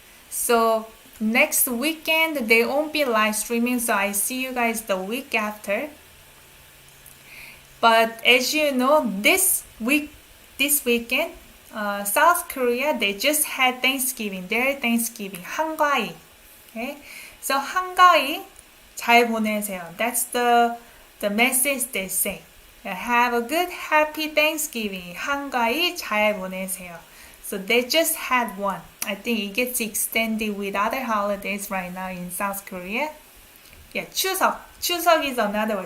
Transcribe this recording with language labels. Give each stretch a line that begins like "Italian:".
English: So next weekend they won't be live streaming, so I see you guys the week after. But as you know, this weekend, South Korea, they just had Thanksgiving, their Thanksgiving, 한가위. Okay, so
Korean: 한가위 잘 보내세요.
English: That's the message they say. Have a good, happy Thanksgiving.
Korean: 한가위 잘 보내세요.
English: So they just had one. I think it gets extended with other holidays right now in South Korea. Yeah, 추석. 추석 is another word.